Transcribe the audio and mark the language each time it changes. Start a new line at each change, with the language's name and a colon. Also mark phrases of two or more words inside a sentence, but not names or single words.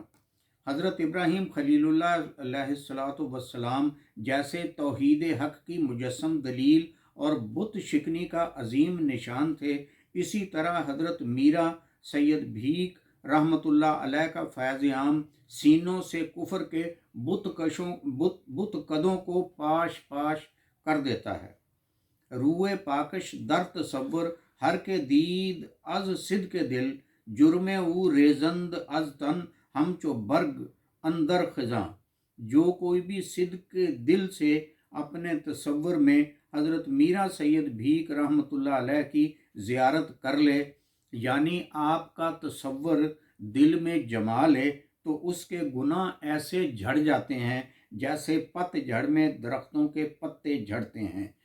Urdu: حضرت ابراہیم خلیل اللہ
Arabic: علیہ السلام
Urdu: جیسے توحید حق کی مجسم دلیل اور بت شکنی کا عظیم نشان تھے، اسی طرح حضرت میرا سید بھیک
Arabic: رحمۃ اللہ علیہ
Urdu: کا فیض عام سینوں سے کفر کے بت قدوں کو پاش پاش کر دیتا ہے۔
Persian: روح پاکش در تصور ہر کے دید از صدق دل، جرم او ریزند از تن ہمچو برگ اندر خزاں۔
Urdu: جو کوئی بھی صدق کے دل سے اپنے تصور میں حضرت میرا سید بھیک
Arabic: رحمۃ اللہ علیہ
Urdu: کی زیارت کر لے، یعنی آپ کا تصور دل میں جما لے، تو اس کے گناہ ایسے جھڑ جاتے ہیں جیسے پت جھڑ میں درختوں کے پتے جھڑتے ہیں۔